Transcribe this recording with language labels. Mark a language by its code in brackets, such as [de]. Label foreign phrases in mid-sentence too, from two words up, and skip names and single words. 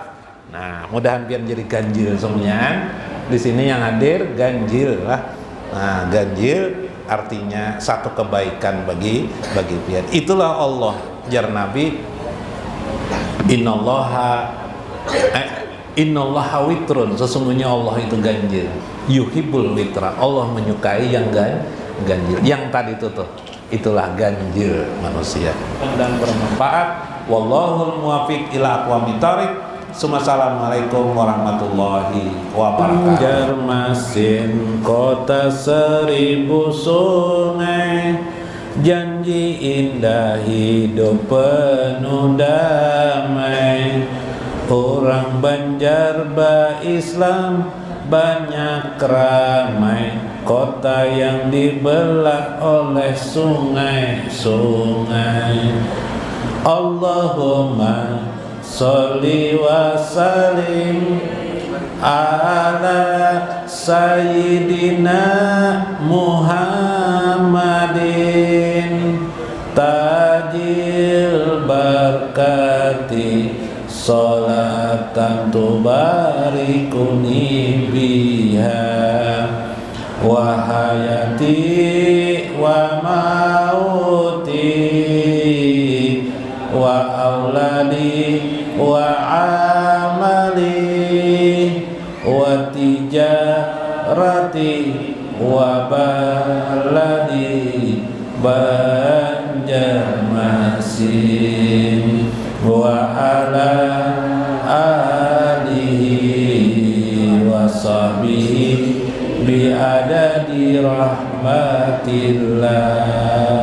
[bjn] Nah, mudahan pian jadi ganjil semuanya. Di sini yang hadir ganjil lah. Nah, ganjil artinya satu kebaikan bagi pian. Itulah Allah. Jar Nabi, [ar] إن الله وتر, [bjn] sesungguhnya Allah itu ganjil. [ar] يحب الوتر, [bjn] Allah menyukai yang ganjil. Yang tadi itu tuh, itulah ganjil manusia dan bermanfaat. [ar] والله الموفق إلى أقوم الطريق. السلام عليكم ورحمة الله وبركاته. [id] Banjarmasin kota seribu sungai, janji indah hidup penuh damai. Orang Banjar Islam banyak ramai, kota yang dibelah oleh sungai-sungai. [ar] اللهم صل وسلم على سيدنا محمد تاج البركات صلاة تباركني بها وحياتي و موتي وأولادي و أعمالي وتجارتي وبلدي بنجرماسين وعلى آله وصحبه بعدد رحمة الله.